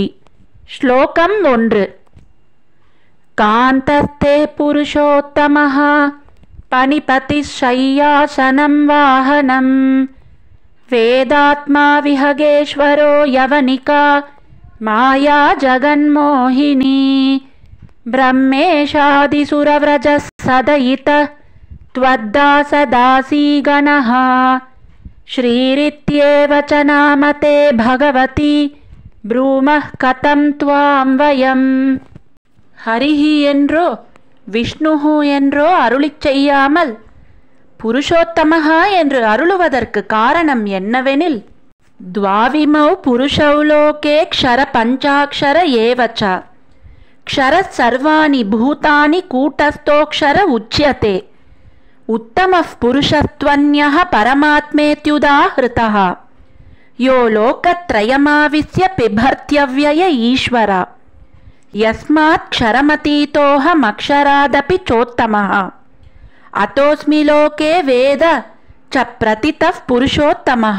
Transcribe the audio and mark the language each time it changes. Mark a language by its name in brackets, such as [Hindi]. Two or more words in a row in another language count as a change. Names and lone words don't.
[Sanskrit] ஸ்லோகம் 1. कान्तस्ते पुरुषोत्तमः फणिपतिः शय्यासनं वाहनं वेदात्मा विहगेश्वरो यवनिका माया जगन्मोहिनी ब्रह्मेशादिसुरव्रजः सदयितः त्वद्दासदासी गणः श्रीरित्येव च नामते भगवती ब्रूमः कथं त्वां वयम्. [Tamil] ஹரிஹி என்றோ விஷ்ணுஹு என்றோ அருளிச் செய்யாமல் புருஷோத்தமஹா என்று அருளுவதற்கு காரணம் என்னவெனில், [Sanskrit] द्वाविमौ पुरुषौ लोके क्षर चाक्षर एव च क्षरः सर्वाणि भूतानि कूटस्थोऽक्षर उच्यते उत्तमः पुरुषस्त्वन्यः परमात्मेत्युदाहृतः यो लोकत्रयमाविश्य बिभर्त्यव्यय ईश्वरः यस्मात्क्षरमतीतोऽहमक्षरादपि चोत्तमः अतोऽस्मि लोके वेदे च प्रथितः पुरुषोत्तमः.